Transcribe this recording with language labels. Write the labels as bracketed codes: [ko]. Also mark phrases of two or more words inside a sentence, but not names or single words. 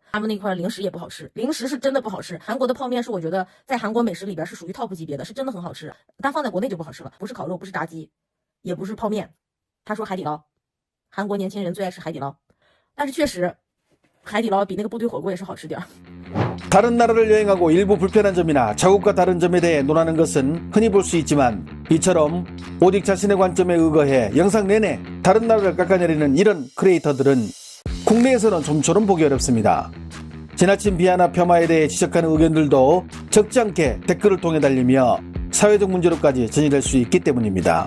[zh] 他们那块零食也不好吃，零食是真的不好吃。韩国的泡面是我觉得在韩国美食里边是属于 top 级别的，是真的很好吃，但放在国内就不好吃了。不是烤肉，不是炸鸡，也不是泡面。他说海底捞，韩国年轻人最爱吃海底捞，但是确实海底捞比那个部队火锅也是好吃点。 [ko] 다른 나라를 여행하고 일부 불편한 점이나 자국과 다른 점에 대해 논하는 것은 흔히 볼 수 있지만, 이처럼 오직 자신의 관점에 의거해 영상 내내 다른 나라를 깎아내리는 이런 크리에이터들은 국내에서는 좀처럼 보기 어렵습니다. 지나친 비하나 폄하에 대해 지적하는 의견들도 적지 않게 댓글을 통해 달리며 사회적 문제로까지 전이될 수 있기 때문입니다.